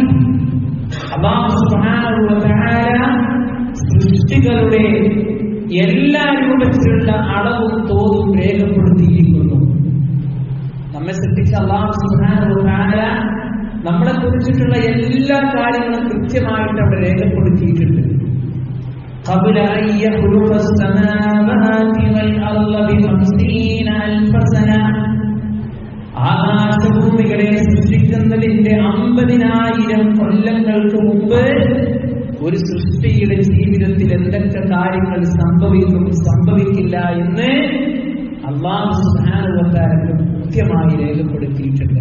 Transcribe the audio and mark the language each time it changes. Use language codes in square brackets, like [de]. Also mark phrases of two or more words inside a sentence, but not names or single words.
[ar] الله سبحانه وتعالى [ml] സൃഷ്ടികളുടെ എല്ലാ രൂപത്തിലുള്ള അളവും തോതും രേഖപ്പെടുത്തിയിരിക്കുന്നു. നമ്മെ സൃഷ്ടിച്ച [ar] الله سبحانه وتعالى [ml] നമ്മളെ കുറിച്ചിട്ടുള്ള എല്ലാ കാര്യങ്ങളും കൃത്യമായിട്ട് അവിടെ രേഖപ്പെടുത്തിയിട്ടുണ്ട്. [ar] قبل أن يخلق السماوات والأرض ب50 ألف سنة [ml] ആകാശഭൂമികളെ സൃഷ്ടിക്കുന്നതിന്റെ 50,000 കൊല്ലങ്ങൾക്ക് മുമ്പ് ഒരു സൃഷ്ടിയുടെ ജീവിതത്തിൽ എന്തൊക്കെ കാര്യങ്ങൾ സംഭവിക്കും സംഭവിക്കില്ല എന്ന് [ar] الله سبحانه وتعالى [ml] കൃത്യമായി രേഖപ്പെടുത്തിയിട്ടുണ്ട്.